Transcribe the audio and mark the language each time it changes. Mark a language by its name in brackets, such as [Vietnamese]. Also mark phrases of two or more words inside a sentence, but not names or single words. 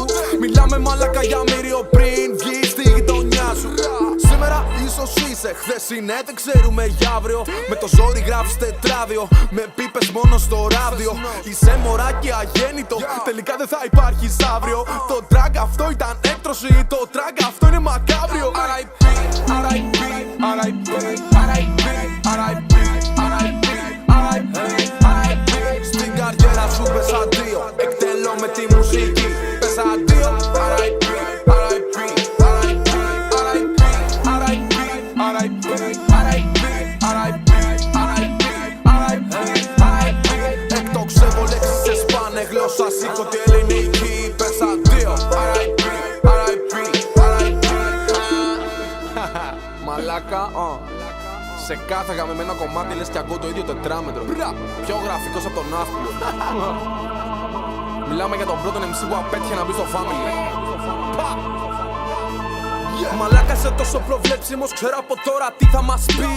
[Greek] Μιλάμε μαλάκα για μύριο πριν βγεις στη γειτονιά σου. Σήμερα ίσως είσαι, χθες είναι, δεν ξέρουμε για αύριο. Με το ζόρι γράφεις τετράδιο, με πίπες μόνο στο ράδιο. Είσαι μωράκι αγέννητο, τελικά δεν θα υπάρχεις αύριο. Το track αυτό ήταν έκτρωση, το track αυτό είναι μακάβριο. [English] R.I.P. R.I.P. R.I.P. R.I.P. R.I.P. R.I.P. R.I.P. [Greek] Στην καριέρα σου πες αντίο, εκτελώ με τη μουσική. Πες αντίο, [English] R.I.P. R.I.P. R.I.P. R.I.P. R.I.P. R.I.P. R.I.P. R.I.P. R.I.P. R.I.P. [Greek] Εκτοξεύω λέξεις σε σπάνε γλώσσα, σήκω τη ελληνική. Πες αντίο, [English] R.I.P. R.I.P. R.I.P. [Greek] Μαλάκα, σε κάθε γαμημένο κομμάτι λες κι ακούω το ίδιο τετράμετρο. Πιο γραφικός από τον ναύπλιο. Μιλάμε για τον πρώτον MC που απέτυχε να μπει στο family. Μαλάκα είσαι τόσο προβλέψιμος, ξέρω από τώρα τι θα μας πεις.